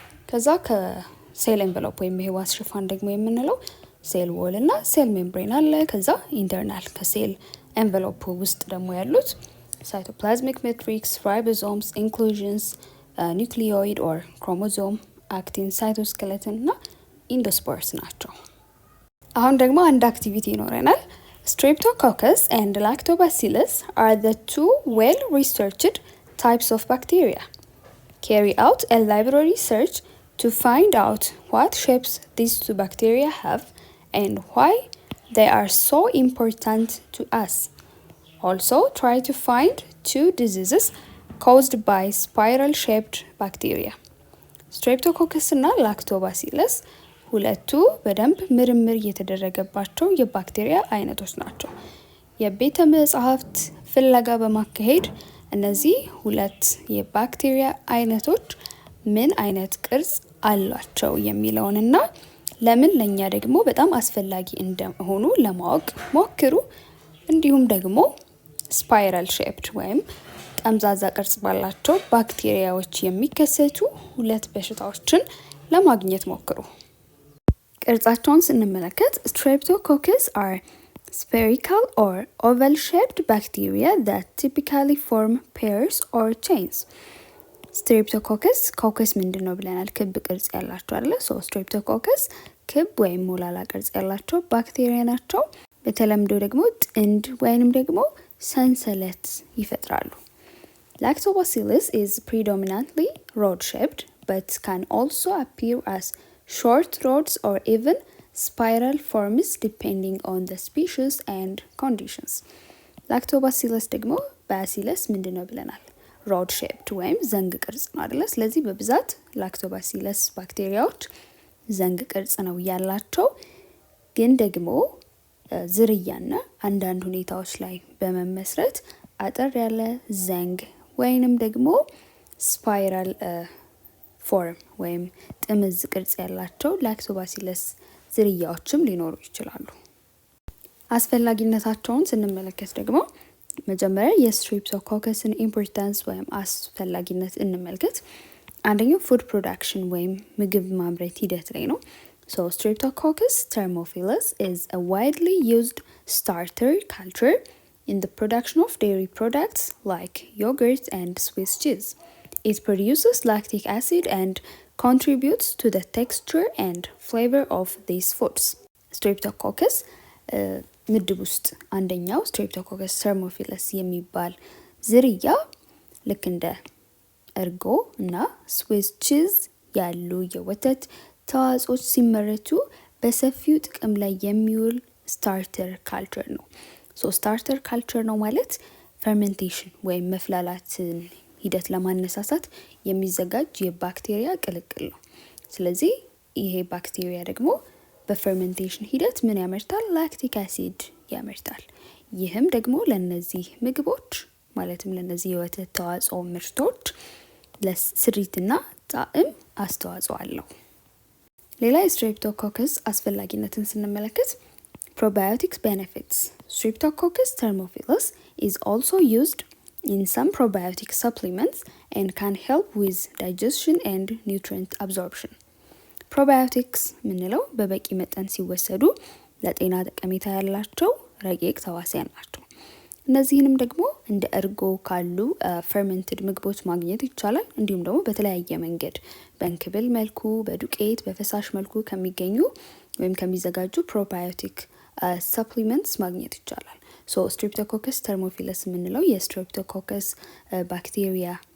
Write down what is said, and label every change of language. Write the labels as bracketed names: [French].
[Amharic] ከዛ ከሴል ኤንቨሎፕ ወይም የህዋስ ሽፋን ደግሞ የምንለው ሴል ዎል እና ሴል ሜምብሬን አለ። ከዛ ኢንተርናል ከሴል ኤንቨሎፕ ውስጥ ደግሞ ያሉት ሳይቶፕላዝሚክ ሜትሪክስ፣ ራይቦዞምስ፣ ኢንክሉዥንስ፣ ኒውክሊዮይድ ኦር ክሮሞዞም፣ አክቲን፣ ሳይቶስኬሌተን እና ኢንዶስፖርስ ናቸው። አሁን ደግሞ አንድ አክቲቪቲ ይኖረናል። [English] Streptococcus and Lactobacillus are the two well-researched types of bacteria. Carry out a library search to find out what shapes these two bacteria have and why they are so important to us. Also, try to find two diseases caused by spiral-shaped bacteria. [Amharic] Streptococcus እና ላክቶባሲለስ ሁለቱ በደንብ ምርምር የተደረገባቸው የባክቴሪያ አይነቶች ናቸው። የቤተ መጻሕፍት ፍለጋ በማካሄድ እነዚህ ሁለት የባክቴሪያ አይነቶች ምን አይነት ቅርጽ አላቸው የሚለውንና ለምን ለኛ ደግሞ በጣም አስፈላጊ እንደሆኑ ለማወቅ ሞክሩ። እንዲሁም ደግሞ ስፓይራል ሼፕድ ወይም ጠምዛዛ ቅርጽ ባላቸው ባክቴሪያዎች የሚከሰቱ ሁለት በሽታዎችን ለማግኘት ሞክሩ። ቅርጻቸውን ስንመለከት [English] Streptococcus are spherical or oval-shaped bacteria that typically form pairs or chains. [Amharic] Streptococcus ኮከስ ምንድን ነው ብለናል? ክብ ቅርጽ ያላቸው አይደለ? Streptococcus ክብ ወይም ሞላላ ቅርጽ ያላቸው ባክቴሪያ ናቸው። በተለምዶ ደግሞ ጥንድ ወይንም ደግሞ ሰንሰለት ይፈጥራሉ። [English] Lactobacillus is predominantly rod-shaped but can also appear as short rods or even spiral forms depending on the species and conditions. [Amharic] Lactobacillus ደግሞ ባሲለስ ምንድነው ብለናል? ሮድ ሼፕድ ወይም ዘንግ ቅርጽ ነው አይደለ? ስለዚህ በብዛት ላክቶባሲለስ ባክቴሪያዎች ዘንግ ቅርጽ ነው ያላቸው። ግን ደግሞ ዝርያና አንዳንድ ሁኔታዎች ላይ በመመስረት አጠር ያለ ዘንግ ወይንም ደግሞ ስፓይራል ፎርም ወይም ጥምዝ ቅርጽ ያላቸው ላክቶባሲለስ ዝርያዎችም ሊኖሩ ይችላሉ። አስፈላጊነታቸውን ስንመለከት ደግሞ መጀመሪያ የስትሬፕቶኮከስን ኢምፖርታንስ ወይም አስፈላጊነት እንመልከት። አንደኛው ፉድ ፕሮዳክሽን ወይም ምግብ ማምረት ሂደት ላይ ነው። [English] Streptococcus thermophilus is a widely used starter culture in the production of dairy products like yogurt and Swiss cheese. It produces lactic acid and contributes to the texture and flavor of these foods. [Amharic] Streptococcus ምድብ ውስጥ አንደኛው Streptococcus thermophilus የሚባል ዝርያ ልክ እንደ እርጎ እና ስዊስ ቺዝ ያሉ የወተት ተዋጽኦች ሲመረቱ በሰፊው ጥቅም ላይ የሚውል ስታርተር ካልቸር ነው። ስታርተር ካልቸር ነው ማለት ፈርመንቴሽን ወይም መፍላላትን ሂደት ለማነሳሳት የሚዘጋጅ የባክቴሪያ ቅልቅል ነው። ስለዚህ ይሄ ባክቴሪያ ደግሞ በፈርመንቴሽን ሂደት ምን ያመርታል? ላክቲክ አሲድ ያመርታል። ይህም ደግሞ ለነዚህ ምግቦች ማለትም ለነዚህ የወተት ተዋጽኦ ምርቶች ለስሪትና ጣዕም አስተዋጽኦ አለው። ሌላ የስትሬፕቶኮከስ አስፈላጊነትን ስንመለከት [English] probiotics benefits. Streptococcus thermophilus is also used in some probiotic supplements and can help with digestion and nutrient absorption. [Amharic] Probiotics ምንለው በበቂ መጠን ሲወሰዱ ለጤና ጠቀሜታ ያላቸው ረቂቅ ተዋሲያን ናቸው። እነዚህንም ደግሞ እንደ እርጎ ካሉ ፈርመንትድ ምግቦች ማግኘት ይቻላል። እንዲሁም ደግሞ በተለያየ መንገድ በእንክብል መልኩ፣ በዱቄት፣ በፈሳሽ መልኩ ከሚገኙ ወይም ከሚዘጋጁ ፕሮባዮቲክ ሰፕሊመንትስ ማግኘት ይቻላል። ስትሬፕቶኮከስ ተርሞፊለስ የምንለው የስትሬፕቶኮከስ ባክቴሪያ